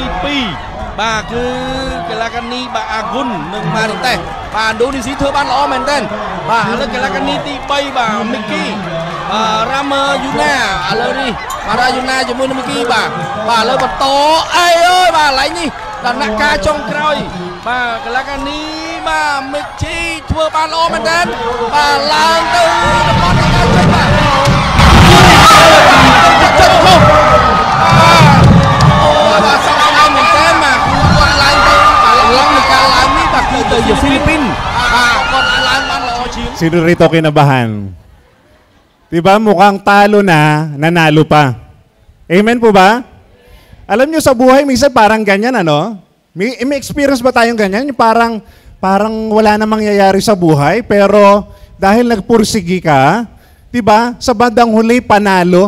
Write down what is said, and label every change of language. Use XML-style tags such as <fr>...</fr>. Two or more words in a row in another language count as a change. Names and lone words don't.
<km>2 បាទគឺ Kalakan នេះបាទ Agun និង Marites បាទ Indonesia ធ្វើបានល្អមែនទែនបាទឥឡូវ Kalakan នេះទី 3 បាទ Mickey Rama Yuna ឥឡូវនេះបាទ Yuna ជាមួយនឹង Mickey បាទឥឡូវបន្តអីអើយបាទកន្លែងនេះដំណាក់កាលចុងក្រោយបាទ Kalakan នេះបាទ Mickey ធ្វើបានល្អមែនទែនបាទឡើងទៅតំបន់នៃការជិះបាទ អូបាទសំខាន់មែនទែនបាទគាត់ឡើងទៅបាទឡើងនៃការឡើងនេះបាទគឺទៅជា Philippines បាទគាត់ឡើងបានល្អជាង</km> <tl>Sino rito kinabahan? Diba mukhang talo na, nanalo pa. Amen po ba? Alam nyo sa buhay, minsan parang ganyan, ano? May experience ba tayong ganyan? Yung parang wala na mangyayari sa buhay, pero dahil nagpursigi ka, diba, sa bandang huli, panalo.</tl>